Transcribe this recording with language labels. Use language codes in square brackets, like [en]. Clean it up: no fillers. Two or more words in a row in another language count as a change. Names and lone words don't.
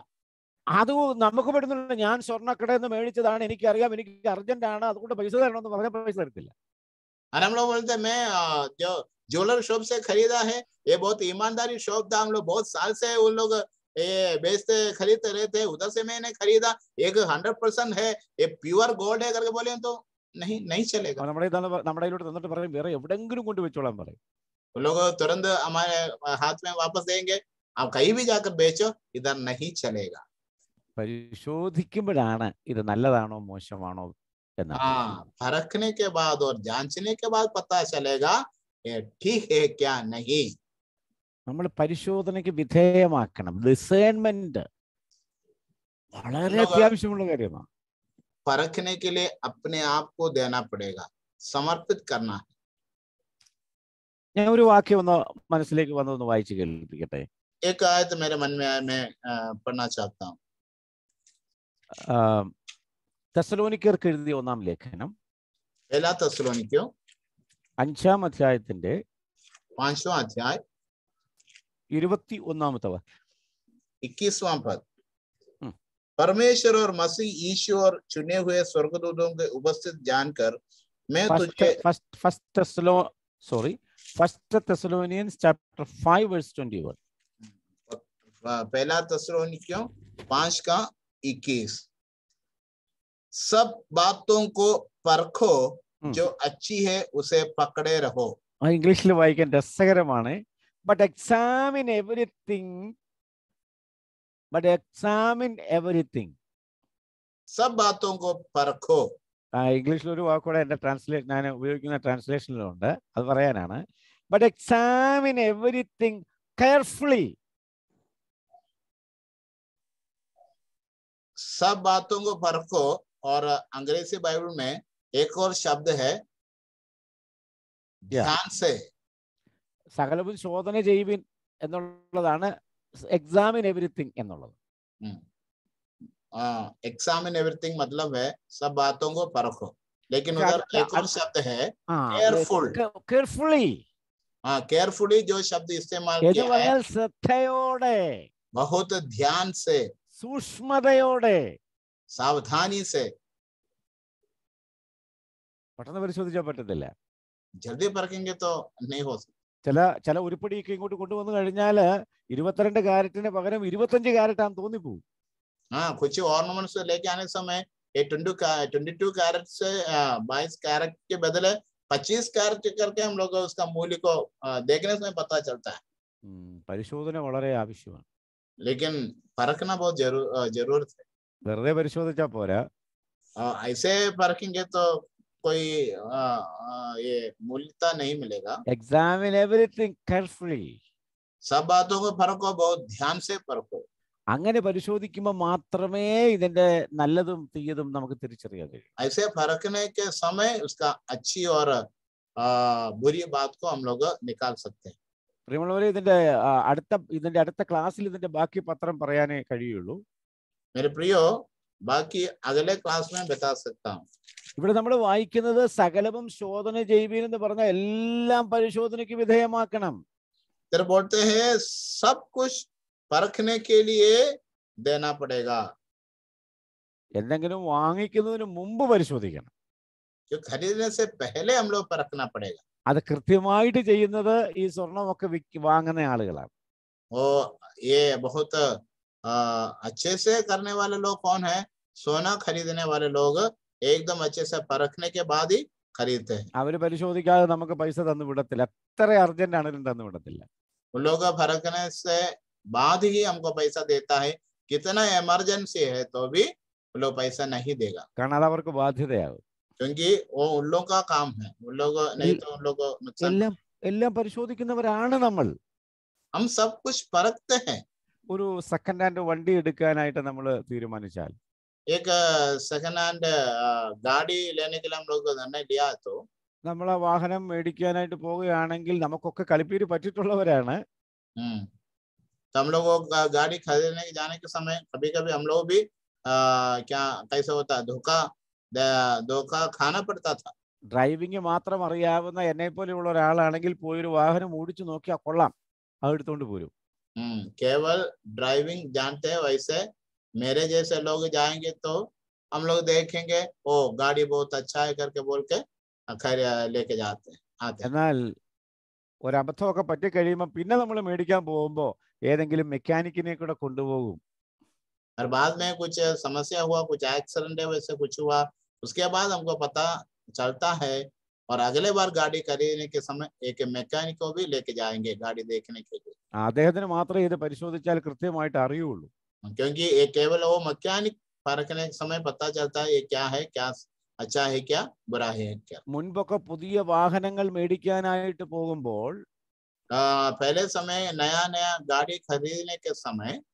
[ml] അത് നമുക്ക് പെടുന്നില്ല. ഞാൻ സ്വർണ്ണക്കടയിൽ നിന്ന് മേടിച്ചതാണ്, എനിക്കറിയാം, എനിക്ക് അർജന്റ് ആണ്, അതുകൊണ്ട് പൈസ തരണമെന്ന് പറഞ്ഞാൽ പൈസ തരത്തില്ല. [hi] और हम लोग बोलते हैं मैं जो [en] jeweller shop [hi] से खरीदा है, ये बहुत ईमानदारी शॉप था, हम लोग बहुत साल से उन लोग ये बेचते खरीदते रहते, उधर से मैंने खरीदा, एक 100% है, ये [en] pure gold [hi] है करके बोले तो नहीं चलेगा. [ml] നമ്മുടെ ഇതിലോട്ട് തന്നിട്ട് പറയും വേറെ എവിടെങ്കിലും കൊണ്ട് വെച്ചോളാൻ പറയും. [hi] वो लोग तुरंत हमारे हाथ में वापस देंगे, आप कहीं भी जाकर बेचो, इधर नहीं चलेगा. [ml] പരിശോധിക്കുമ്പോഴാണ് ഇത് നല്ലതാണോ മോശമാണോ എന്ന്. [hi] परखने के बाद और जांचने के बाद पता चलेगा ये ठीक है क्या नहीं. [ml] നമ്മൾ പരിശോധനയ്ക്ക് വിധേയമാക്കണം. ഡിസേൺമെന്റ് വളരെ അത്യാവശ്യമുള്ള കാര്യമാണ്. [hi] परखने के लिए अपने आप को देना पड़ेगा, समर्पित करना है. [ml] ഞാൻ ഒരു വാക്യം ഒന്ന് മനസ്സിലേക്ക് വന്നൊന്ന് വായിച്ചു കേൾപ്പിക്കട്ടെ. [hi] एक आयत मेरे मन में आया, मैं पढ़ना चाहता हूँ. [ml] തെസ്സലോനിക്കർക്ക് എഴുതിയ 1-ാം ലേഖനം, [hi] पहला തെസ്സലോനിക്കയോ [ml] 5-ാം അധ്യായത്തിന്റെ [hi] 5वां अध्याय [ml] 21-ാമത്തെ വാക്യം, [hi] 21वां पद. परमेश्वर और मसीह यीशु और चुने हुए स्वर्गदूतों के उपस्थित जानकर मैं तुझे [en] First Thessalonians chapter 5 verse 21. [hi] पहला തെസ്സലോനിക്കയോ 5:21. सब बातों को परखो, जो अच्छी है उसे पकड़े रहो. [ml] ഇംഗ്ലീഷിൽ വായിക്കാൻ രസകരമാണ്. [en] But examine everything. [hi] सब बातों को परखो. [ml] ഇംഗ്ലീഷിൽ ഒരു വാക്കുകൂടെ എന്റെ ഞാൻ ഉപയോഗിക്കുന്ന ട്രാൻസ്ലേഷനിലുണ്ട്, അത് പറയാനാണ്. [en] But examine everything carefully. [hi] सब बातों को परखो. और अंग्रेजी बाइबल में एक और शब्द है ध्यान से. [ml] സകലവും ശോധന ചെയ്യുവിൻ എന്നുള്ളതാണ് [en] examine everything [ml] എന്നുള്ളത്. [en] examine everything [hi] मतलब है सब बातों को परखो, लेकिन उधर एक और शब्द है केयरफुली. केयरफुली जो शब्द इस्तेमाल किया है, [ml] ശ്രദ്ധയോടെ, [hi] बहुत ध्यान से, [ml] സൂക്ഷ്മതയോടെ, [hi] सावधानी से. [ml] പെട്ടെന്ന് പരിശോധിച്ചാൽ പറ്റത്തില്ല. [hi] जल्दी परखेंगे तो नहीं हो सकता. [ml] ചില ഉരുപ്പടിയൊക്കെ ഇങ്ങോട്ട് കൊണ്ടുവന്നു കഴിഞ്ഞാൽ 22 കാരറ്റിന് പകരം 25 കാരറ്റാന്ന് തോന്നിപ്പോവും. [hi] कुछ ऑर्नामेंट्स लेके आने समय ये 22 कैरेट से 22 कैरेट के बदले 25 कैरेट करके हम लोग उसका मूल्य को देखने से पता चलता है. [ml] പരിശോധന വളരെ ആവശ്യമാണ്. [hi] लेकिन परखना बहुत जरूरत है. [ml] വെറുതെ പരിശോധിച്ചാ പോരാ. [hi] ऐसे परखेंगे तो कोई ये मूल्यता नहीं मिलेगा. [en] Examine everything carefully. [hi] सब बातों को परखो, बहुत ध्यान से परखो. [ml] അങ്ങനെ പരിശോധിക്കുമ്പോൾ മാത്രമേ ഇതിന്റെ നല്ലതും തീയതും നമുക്ക് തിരിച്ചറിയാൻ കഴിയൂ. [hi] ऐसे परखने के समय उसका अच्छी और बुरी बात को हम लोग निकाल सकते हैं. [ml] പ്രിയമുള്ളവരെ, ഇതിന്റെ അടുത്ത ക്ലാസ്സിൽ ഇതിന്റെ ബാക്കി പത്രം പറയാനേ കഴിയുള്ളൂ. [hi] मेरे प्रियो, बाकी अगले क्लास में बता सकता हूँ. [ml] ഇവിടെ നമ്മൾ വായിക്കുന്നത് സകലവും ശോധന ചെയ്യുവീൻ എന്ന് പറഞ്ഞ എല്ലാം പരിശോധനയ്ക്ക് വിധേയമാക്കണം. [hi] इधर बोलते हैं सब कुछ परखने के लिए देना पड़ेगा. [ml] എന്തെങ്കിലും വാങ്ങിക്കുന്നതിന് മുമ്പ് പരിശോധിക്കണം. [hi] जो खरीदने से पहले हम लोग परखना पड़ेगा. [ml] അത് കൃത്യമായിട്ട് ചെയ്യുന്നത് ഈ സ്വർണമൊക്കെ വാങ്ങുന്ന ആളുകളാണ്. [hi] वो ये बहुत अच्छे से करने वाले लोग कौन है? सोना खरीदने वाले लोग एकदम अच्छे से परखने के बाद ही खरीदते हैं. [ml] അവര് പരിശോധിക്കാതെ നമുക്ക് പൈസ തന്നു വിടത്തില്ല. എത്ര അർജന്റ് ആണെങ്കിലും തന്നു വിടത്തില്ല. [hi] उन लोग परखने से बाद ही हमको पैसा देता है. कितना इमरजेंसी है तो भी उन लोग पैसा नहीं देगा. [ml] കാരണം അത് അവർക്ക് ബാധ്യതയാകും. [hi] क्योंकि वो उन लोग का काम है. उन लोग नहीं तो उन लोग को नुकसान. [ml] എല്ലാം പരിശോധിക്കുന്നവരാണ് നമ്മൾ. [hi] हम सब कुछ परखते हैं. [ml] ഒരു [en] second hand [ml] വണ്ടി എടുക്കാനായിട്ട് നമ്മൾ തീരുമാനിച്ചാൽ, [hi] एक [en] second hand [hi] गाड़ी लेने के लिए हम लोग निर्णय लिया तो [ml] നമ്മൾ ആ വാഹനം മേടിക്കാനായിട്ട് പോവുകയാണെങ്കിൽ നമുക്കൊക്കെ കളിപ്പീര് പറ്റിയിട്ടുള്ളവരാണ്. [hi] तो हम लोग गाड़ी खरीदने जाने के समय कभी कभी हम लोग भी क्या कैसे होता है, धोखा खाना पड़ता था. [ml] ഡ്രൈവിംഗ് മാത്രം അറിയാവുന്ന എന്നെ പോലെയുള്ള ഒരാളാണെങ്കിൽ പോയൊരു വാഹനം ഓടിച്ചു നോക്കിയാൽ കൊള്ളാം, അത് എടുത്തോണ്ട് പോരും. [hi] केवल ड्राइविंग जानते हैं, वैसे मेरे जैसे लोग जाएंगे तो हम लोग देखेंगे ओ गाड़ी बहुत अच्छा है करके बोल के लेके जाते हैं, आते हैं. [ml] എന്നാൽ ഒരബദ്ധമൊക്കെ പറ്റിക്കഴിയുമ്പോൾ പിന്നെ നമ്മൾ മേടിക്കാൻ പോകുമ്പോൾ ഏതെങ്കിലും മെക്കാനിക്കിനെ കൂടെ കൊണ്ടുപോകും. [hi] और बाद में कुछ समस्या हुआ, कुछ एक्सीडेंट वैसे कुछ हुआ, उसके बाद हमको पता चलता है और अगले बार गाड़ी खरीदने के समय एक मैकेनिक को भी लेके जाएंगे गाड़ी देखने के लिए. [ml] അദ്ദേഹത്തിന് മാത്രമേ ഇത് പരിശോധിച്ചാൽ കൃത്യമായിട്ട് അറിയുള്ളൂ. [hi] क्योंकि ये केवल वो मैकेनिक परखने के समय पता चलता है ये क्या है, क्या अच्छा है, क्या बुरा है, क्या. [ml] മുൻപൊക്കെ പുതിയ വാഹനങ്ങൾ മേടിക്കാനായിട്ട് പോകുമ്പോൾ [hi] पहले समय नया नया गाड़ी खरीदने के समय